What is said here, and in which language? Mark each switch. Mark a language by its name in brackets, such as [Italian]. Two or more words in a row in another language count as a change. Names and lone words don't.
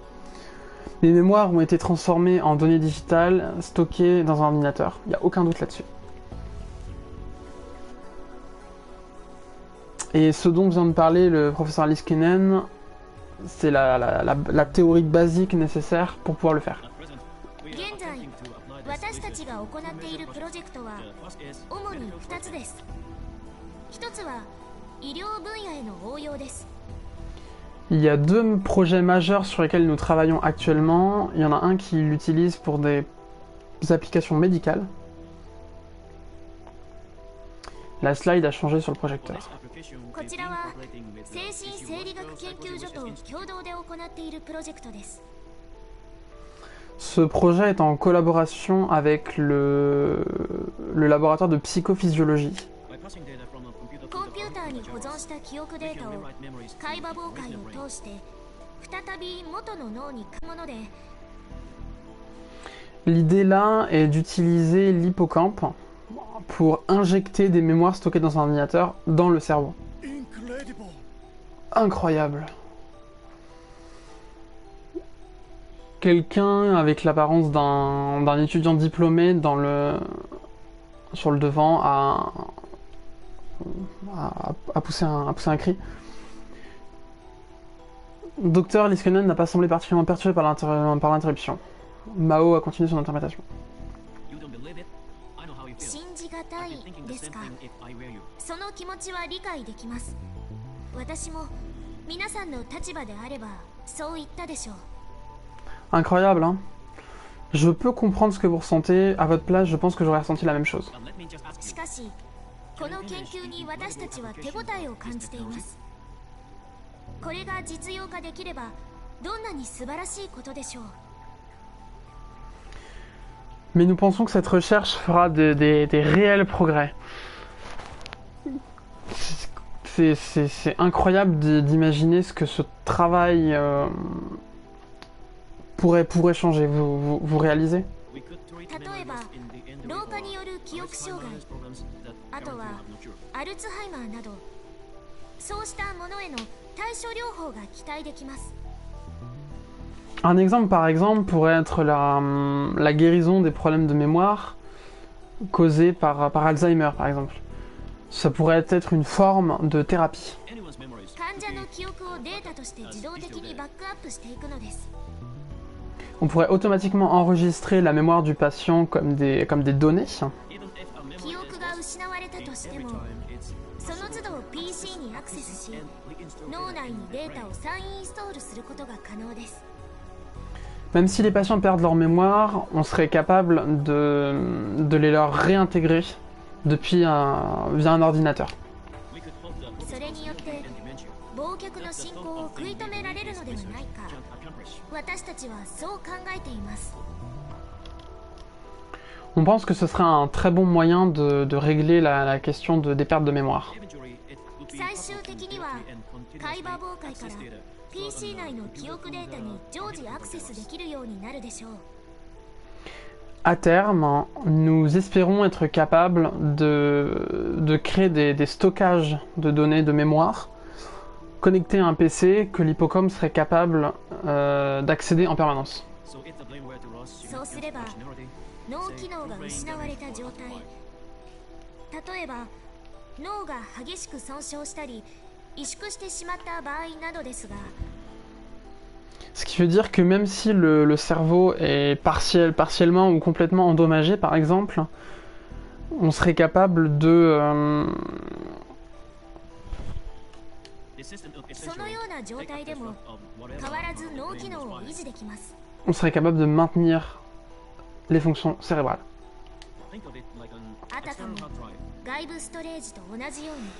[French] Les mémoires ont été transformées en données digitales stockées dans un ordinateur. Il n'y a aucun doute là-dessus. Et ce dont vient de parler le professeur Liskinen, c'est la théorie basique nécessaire pour pouvoir le faire. [Japanese] 現在私たちが行っているプロジェクトは主に2つです。1つは医療分野への応用です。 [French] Il y a deux projets majeurs sur lesquels nous travaillons actuellement. Il y en a un qui l'utilise pour des applications médicales. La slide a changé sur le projecteur. [Japanese] こちらは精神生理学研究所と共同で行っているプロジェクトです。 [French] Ce projet est en collaboration avec le laboratoire de psychophysiologie. [Japanese] コンピューターに保存した記憶データを海馬妨害を通して再び元の脳に書くもので [French] L'idée là est d'utiliser l'hippocampe pour injecter des mémoires stockées dans un ordinateur dans le cerveau. Incroyable. Quelqu'un avec l'apparence d'un étudiant diplômé sur le devant a poussé un cri. Docteur Liskinen n'a pas semblé particulièrement perturbé par l'interruption. Mao a continué son interprétation. [Japanese] 信じがたいですか。その気持ちは理解できます。私も皆さんの立場であればそう言ったでしょう。 [French] Incroyable, hein? Je peux comprendre ce que vous ressentez. À votre place, je pense que j'aurais ressenti la même chose. [Japanese] しかし、この研究に私たちは手応えを感じています。これが実用化できれば、どんなに素晴らしいことでしょう。 [French] Mais nous pensons que cette recherche fera des réels progrès. c'est incroyable d'imaginer ce que ce travail pourrait changer. Vous réalisez? [Japanese] 例えば老化による記憶障害、あとはアルツハイマーなど、そうしたものへの対処療法が期待できます。 [French] Un exemple, par exemple, pourrait être la guérison des problèmes de mémoire causés par Alzheimer, par exemple. Ça pourrait être une forme de thérapie. [Japanese] 患者の記憶をデータとして自動的にバックアップしていくのです。 [French] On pourrait automatiquement enregistrer la mémoire du patient comme des données. [Japanese] 記憶が失われたとしても、その都度 PC にアクセスし、脳内にデータを再インストールすることが可能です。 [French] Même si les patients perdent leur mémoire, on serait capable de les leur réintégrer via un ordinateur. [Japanese] それによって忘却の進行を食い止められるのではないか、私たちはそう考えています。 [French] On pense que ce serait un très bon moyen de régler la question des pertes de mémoire. [Japanese] 最終的には海馬妨害から PC 内の記憶データに常時アクセスできるようになるでしょう。 [French] À terme, nous espérons être capables de créer des stockages de données de mémoire connectés à un PC que l'hippocampe serait capable d'accéder en permanence. [Japanese] そうすれば脳機能が失われた状態、例えば脳が激しく損傷したり萎縮してしまった場合などですが、 [French] Ce qui veut dire que même si le cerveau est partiellement ou complètement endommagé, par exemple, on serait capable de... [Japanese] そのような状態でも変わらず脳機能を維持できます。 [French] on serait capable de maintenir les fonctions cérébrales. [Japanese] あたかも外部ストレージと同じように。